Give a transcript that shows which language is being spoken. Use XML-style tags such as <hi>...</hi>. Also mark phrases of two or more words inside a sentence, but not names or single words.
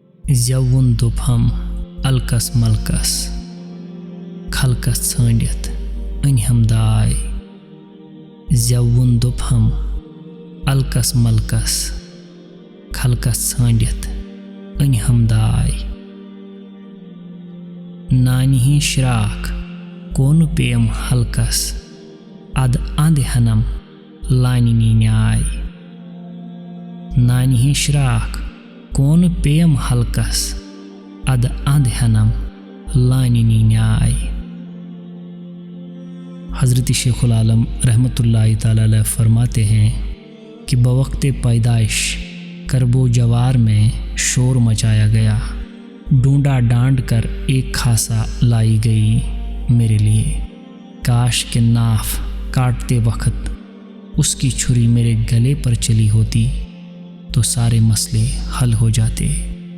<ks>زیوُن دوٚپہم الکس ملکس خلقس ژھٲنڈِتھ أنۍہم داے زیوُن دوٚپہم الکس ملکس خلقس ژھٲنڈِتھ أنۍہم داے نانہِ ہِنٛز شراکھ کونہٕ پیٚیَم حلقس اَدٕ اَنٛدِ ہنم لانہِ نی نیاے نانہِ ہِنٛز شراکھ کونہٕ پیٚیَم حلقس اَدٕ اَنٛدِ ہنم لانہِ نی نیاے۔</ks> <ur>حضرت شیخ العالم رحمۃ اللہ تعالیٰ علیہ فرماتے ہیں کہ بوقت پیدائش کرب و جوار میں شور مچایا گیا، ڈھونڈا ڈانڈ کر ایک خاصا لائی گئی میرے لیے، کاش کہ ناف کاٹتے وقت اس کی چھری میرے گلے پر چلی ہوتی تو سارے مسئلے حل ہو جاتے۔</ur>